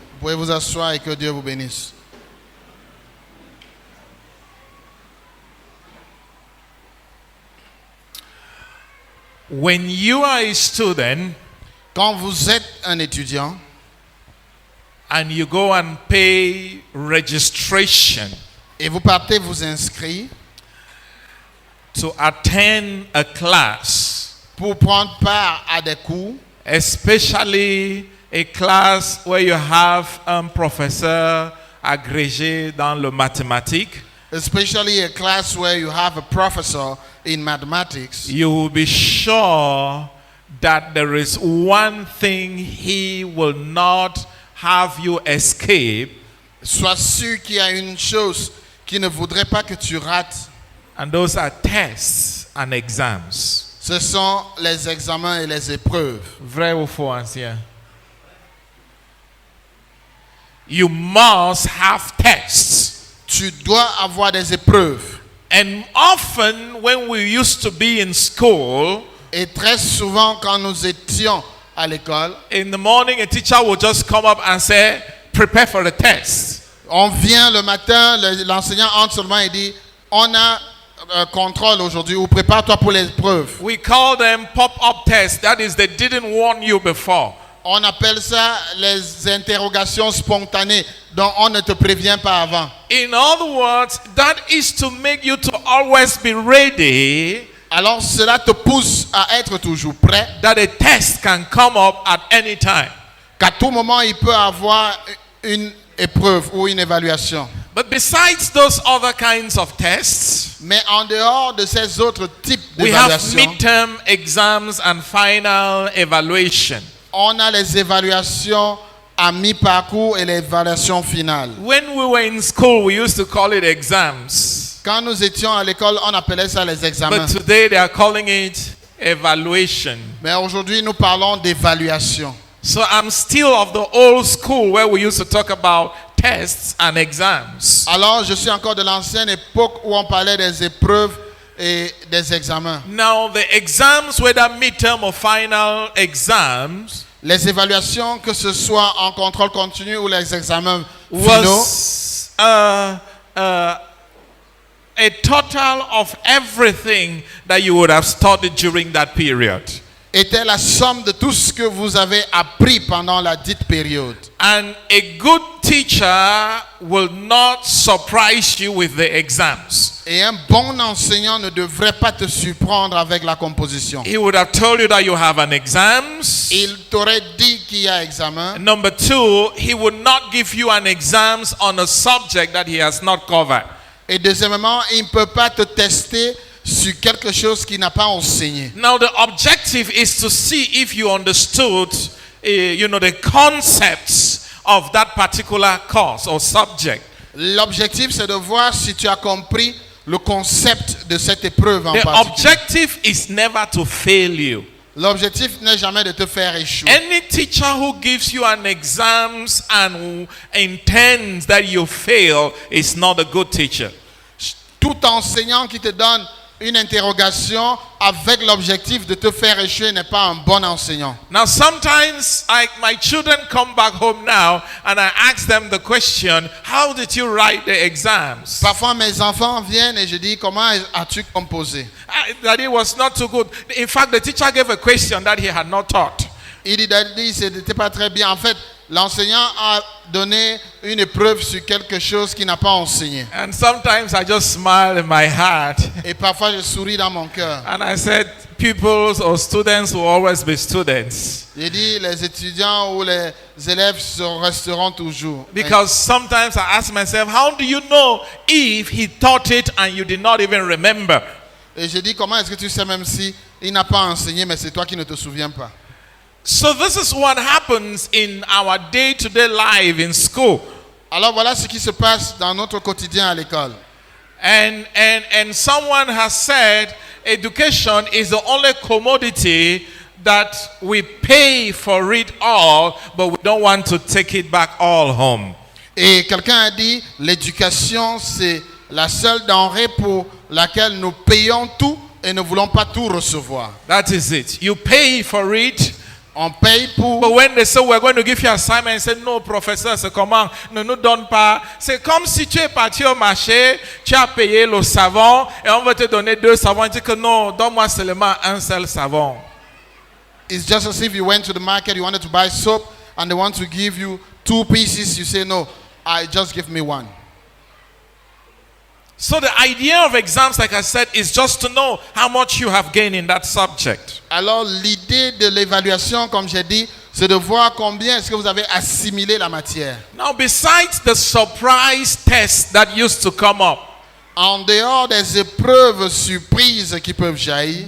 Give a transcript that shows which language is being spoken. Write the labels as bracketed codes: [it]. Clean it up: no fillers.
[fr] Vous pouvez vous asseoir et que Dieu vous bénisse. [en] When you are a student [fr] Quand vous êtes un étudiant [en] and you go and pay registration [fr] et vous partez vous inscrire [en] to attend a class, [fr] pour prendre part à des cours, [en] especially a class where you have a [fr] professeur agrégé dans le mathématique, [en] especially a class where you have a professor in mathematics, you will be sure that there is one thing he will not have you escape, [fr] sois sûr qu'il y a une chose qui ne voudrait pas que tu rates. [en] and those are tests and exams. [fr] Ce sont les examens et les épreuves. Vrai ou faux, ancien? [en] You must have tests. [fr] Tu dois avoir des épreuves. [en] And often when we used to be in school, [fr] Et très souvent, quand nous étions à l'école, [en] in the morning a teacher would just come up and say, "Prepare for the test." [fr] on vient le matin, l'enseignant entre seulement et dit, on a un contrôle aujourd'hui, ou prépare-toi pour l'épreuve. [en] We call them pop-up tests. That is, they didn't warn you before. [fr] On appelle ça les interrogations spontanées dont on ne te prévient pas avant. [en] In other words, that is to make you to always be ready [fr] Alors cela te pousse à être toujours prêt, [en] that a test can come up at any time. [fr] qu'à tout moment il peut avoir une épreuve ou une évaluation. [en] But besides those other kinds of tests, [fr] Mais en dehors de ces autres types [en] we have [fr] d'évaluations, [en] midterm exams and final evaluation. [fr] on a les évaluations à mi-parcours et l'évaluation finale. [en] When we were in school, we used to call it exams. [fr] Quand nous étions à l'école, on appelait ça les examens. [en] But today they are calling it evaluation. [fr] Mais aujourd'hui, nous parlons d'évaluation. [en] So I'm still of the old school where we used to talk about tests and exams. [fr] Alors, je suis encore de l'ancienne époque où on parlait des épreuves et des examens. [en] Now the exams, whether midterm or final exams, [fr] Les évaluations, que ce soit en contrôle continu ou les examens finaux, [en] was a total of everything that you would have studied during that period. [fr] était la somme de tout ce que vous avez appris pendant la dite période. [en] And a good teacher will not surprise you with the exams. [fr] Et un bon enseignant ne devrait pas te surprendre avec la composition. [en] He would have told you that you have an exams. [fr] Il t'aurait dit qu'il y a examen. [en] Number two, he would not give you an exams on a subject that he has not covered. [fr] Et deuxièmement, il ne peut pas te tester sur quelque chose qu'il n'a pas enseigné. [en] Now the objective is to see if you understood, the concepts of that particular course or subject. [fr] L'objectif, c'est de voir si tu as compris le concept de cette épreuve en [en] The [fr] particulier. [en] objective is never to fail you. [fr] L'objectif n'est jamais de te faire échouer. [en] Any teacher who gives you an exams and who intends that you fail is not a good teacher. [fr] Tout enseignant qui te donne une interrogation avec l'objectif de te faire échouer n'est pas un bon enseignant. [en] Now sometimes my children come back home now and I ask them the question, how did you write the exams? [fr] Parfois mes enfants viennent et je dis comment as-tu composé? [en] That it was not too good. In fact, the teacher gave a question that he had not taught. [fr] Il dit c'était pas très bien. En fait, l'enseignant a donné une épreuve sur quelque chose qu'il n'a pas enseigné. [en] And sometimes I just smile in my heart. [fr] Et parfois je souris dans mon cœur. [en] And I said, pupils or students will always be students. [fr] J'ai dit les étudiants ou les élèves resteront toujours. [en] Because sometimes I ask myself, how do you know if he taught it and you did not even remember? [fr] Et je dis comment est-ce que tu sais même si il n'a pas enseigné mais c'est toi qui ne te souviens pas. [en] So this is what happens in our day-to-day life in school. [fr] Alors voilà ce qui se passe dans notre quotidien à l'école. [en] And someone has said education is the only commodity that we pay for it all, but we don't want to take it back all home. [fr] Et quelqu'un a dit l'éducation c'est la seule denrée pour laquelle nous payons tout et ne voulons pas tout recevoir. [en] That is it. You pay for it. [fr] On paye pour. [en] But when they say we're going to give you assignment, say no, [fr] professeur, c'est comment? Ne nous donne pas. C'est comme si tu es parti au marché, tu as payé le savon et on va te donner 2 savons. Tu dis que non, donne-moi seulement un seul savon. [en] It's just as if you went to the market, you wanted to buy soap, and they want to give you 2 pieces. You say no, just give me 1. So the idea of exams, like I said, is just to know how much you have gained in that subject. [fr] Alors l'idée de l'évaluation, comme j'ai dit, c'est de voir combien est-ce que vous avez assimilé la matière. [en] Now, besides the surprise tests that used to come up, [fr] En dehors des épreuves surprises qui peuvent jaillir,